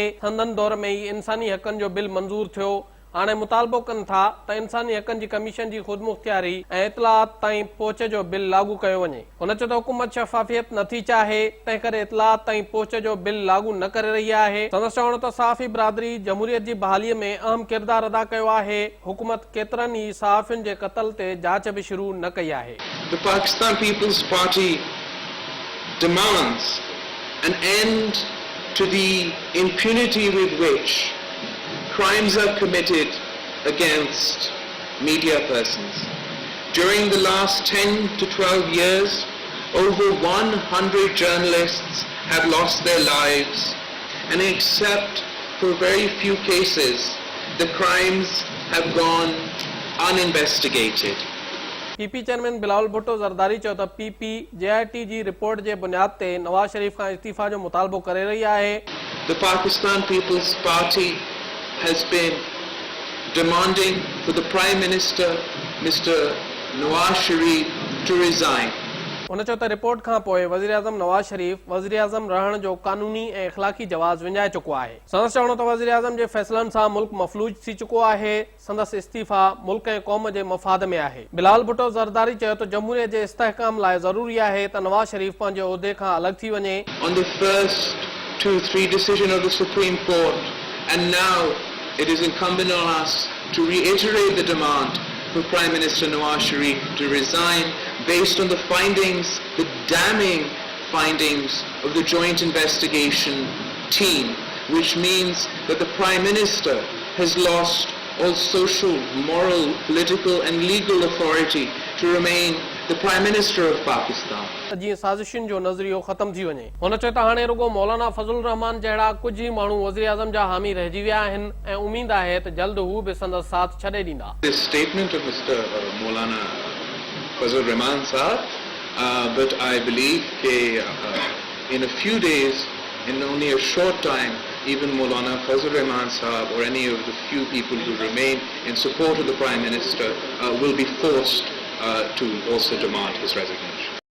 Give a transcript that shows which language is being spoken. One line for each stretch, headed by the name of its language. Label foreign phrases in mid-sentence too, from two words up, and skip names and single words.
Sindhi: संदन दौर में ही इंसानी हक़नि जो बिल मंज़ूर थियो। हाणे मुतालबो कनि था त इंसानी हक़नि जी कमीशन जी ख़ुदमुख्तियारी ऐं इतलात ताईं पहुच जो बिल लागू कयो वञे। हुन चयो त हुकूमत शफ़ाफ़ियत नथी चाहे, तंहिं करे इतलात ताईं पहुच जो बिल लागू न करे रही आहे। संदसि चवणो त सहाफ़ी बिरादरी जमहूरियत जी बहालीअ में अहम किरदार अदा कयो आहे। हुकूमत केतिरनि ई सहाफ़ियुनि जे क़त्ल ते जांच बि शुरू न कई आहे।
English: The Pakistan People's Party demands an end to the impunity with which crimes are committed against media persons. During the last 10 to 12 years, over 100 journalists have lost their lives, and except for very few cases, the crimes have gone uninvestigated.
Sindhi: पीपी चेयरमैन बिलावल भुट्टो ज़रदारी चयो त पीपी JIT जी रिपोर्ट जे बुनियाद ते नवाज शरीफ खां इस्तीफ़ा जो मुतालबो करे रही आहे।
English: The Pakistan People's Party has been demanding for the Prime Minister, Mr. Nawaz Sharif, to resign.
Sindhi: हुन चयो त रिपोर्ट खां पोइ वज़ीर आज़म नवाज शरीफ वज़ीर आज़म रहण जो कानूनी ऐं इख़लाक़ी जवाज़ विञाए चुको आहे। संदसि चवणो त वज़ीर आज़म जे फ़ैसिलनि सां मुल्क मफ़लूज थी चुको आहे। संदसि इस्तीफ़ा मुल्क ऐं क़ौम जे मफ़ाद में आहे। बिलावल भुट्टो ज़रदारी चयो त जमहूरियत जे इस्तेहकाम लाइ ज़रूरी आहे त नवाज शरीफ पंहिंजे उहिदे खां अलॻि थी वञे।
English: On the first 2-3 decision of the Supreme Court, and now it is incumbent on us to reiterate the demand for Prime Minister Nawaz Sharif to resign based on the findings, the damning findings of the Joint Investigation Team, which means that the Prime Minister has lost all social, moral, political and legal authority to remain the Prime Minister of Pakistan.
Sindhi: जीअं साज़िशुनि जो नज़रियो ख़त्म थी वञे। हुन चयो त हाणे रुगो मौलाना फज़लुर रहमान जहिड़ा कुझु ई माण्हू वज़ीर आज़म जा हामी रहिजी विया आहिनि ऐं उमीद आहे त जल्द हू बि संदसि साथ छॾे ॾींदा।
English: This statement of Mr. Maulana Fazlur Rahman Sahab, but I believe that in a few days, in only a short time, even Maulana Fazlur Rahman Sahab or any of the few people who remain in support of the Prime Minister will be forced to also demand his resignation.